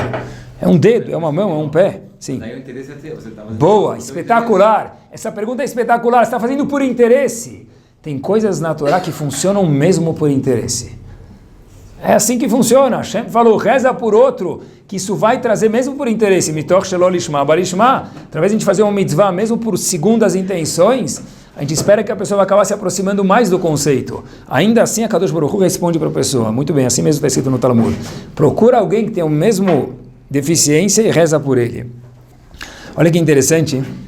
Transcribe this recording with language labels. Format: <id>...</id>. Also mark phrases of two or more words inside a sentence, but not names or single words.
<pt>É um dedo, é uma mão, é um pé. Sim. Daí o interesse é teu. Você tá fazendo boa, espetacular. Essa pergunta é espetacular. Você está fazendo por interesse. Tem coisas na Torá que funcionam mesmo por interesse. É assim que funciona. Hashem falou, reza por outro, que isso vai trazer mesmo por interesse.</pt> <he>מתוך שלא לשמה בא לשמה.</he> <pt>Através de a gente fazer uma mitzvah, mesmo por segundas intenções, a gente espera que a pessoa vai acabar se aproximando mais do conceito. Ainda assim, a Kadosh Baruch Hu responde para a pessoa. Muito bem, assim mesmo está escrito no Talmud. Procura alguém que tem o mesmo deficiência e reza por ele. Olha que interessante.</pt>